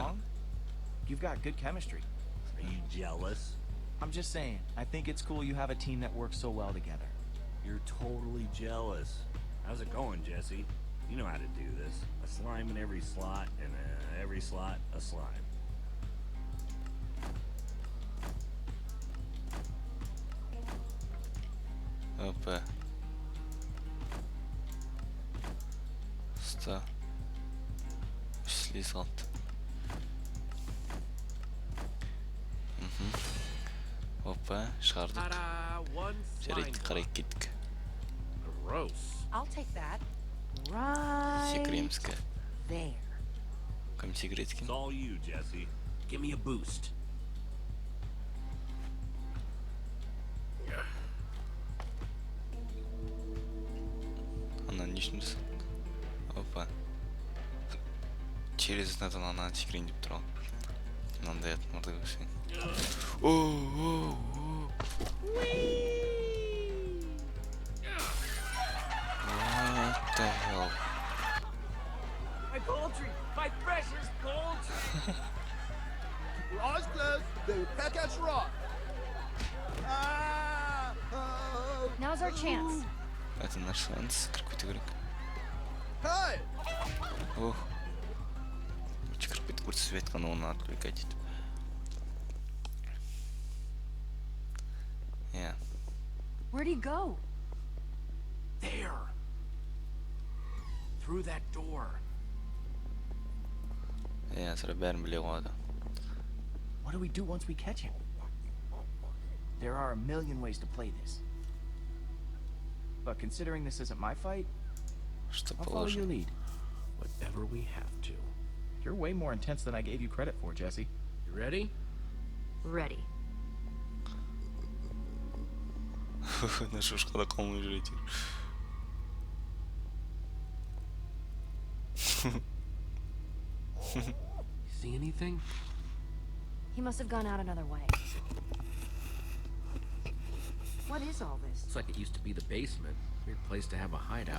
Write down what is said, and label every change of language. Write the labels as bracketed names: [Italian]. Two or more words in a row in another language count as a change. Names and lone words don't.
[English] long? You've got good chemistry. Are you jealous? I'm just saying, I think it's cool you have a team that works so well together. You're totally jealous. How's it going, Jesse? You know how to do this. A slime in every slot, and every slot, a slime. [Kazakh] Опа. [Russian] Просто слез [Kazakh] қалды. Опа, шығардық. [English] Ta-da! One slime [Kazakh] Жарайды, қарай [English] block. [Kazakh] кеттік. [English] Gross. I'll take that. Right [Kazakh] Секіремізге. [English] there. [Kazakh] Кім секіреді [English] It's [Kazakh] екен? [English] all you, Jesse. Give me a boost. [Kazakh] Анан не үшін жасадық? Опа. Через надан ананы секірейін деп тұр ғой. Мынандай атмарды көрсең. [English] What the hell? My poultry! My precious poultry! Your eyes closed, they will peck at your eye. Ah! Oh! Now's our chance. [Russian] Это наш шанс. [Kazakh] Кіріп кету керек. [English] Hey! Ох. [Kazakh] Кіріп кетіп көрсетіп айтқан оны отвлекать етіп. [English] Yeah. Where'd he go? There! Through that door. [Kazakh] Yeah, sıra бәрін біле қояды. [English] What do we do once we catch him? There are a million ways to play this. But considering this isn't my fight, [Russian] Что [English] I'll follow your [Russian] положено? [English] lead. Whatever we have to. You're way more intense than I gave you credit for, Jesse. You ready? Ready. [Kazakh] На шушқада қалмай жүр әйтеуір. [English] See anything? He must have gone out another way. What is all this? Looks like it used to be the basement. Weird place to have a hideout.